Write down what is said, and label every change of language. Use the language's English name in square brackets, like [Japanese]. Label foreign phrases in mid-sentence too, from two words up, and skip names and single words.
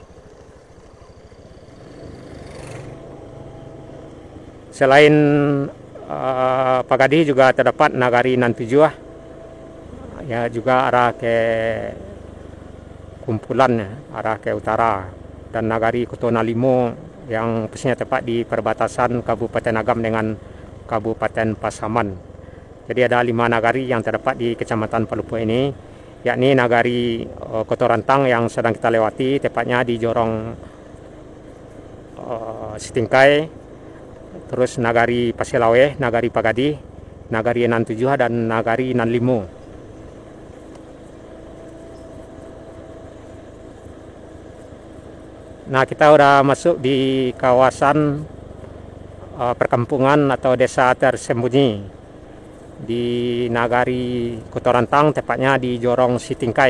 [Indonesian] Selain Pagadi juga terdapat Nagari Nantujuah ya, juga arah ke Kumpulan ya, arah ke utara, dan Nagari Kotonalimo yang posisinya tepat di perbatasan Kabupaten Agam dengan Kabupaten Pasaman. Jadi ada 5 nagari yang terdapat di Kecamatan Palupuah ini, yakni Nagari Kotorantang yang sedang kita lewati, tepatnya di Jorong Sitingkai, terus Nagari Pasilawe, Nagari Pagadi, Nagari Nantujuh, dan Nagari Nanlimo. Nah, kita udah masuk di kawasan perkampungan atau desa tersembunyi di Nagari Kotorantang, tepatnya di Jorong Sitingkai.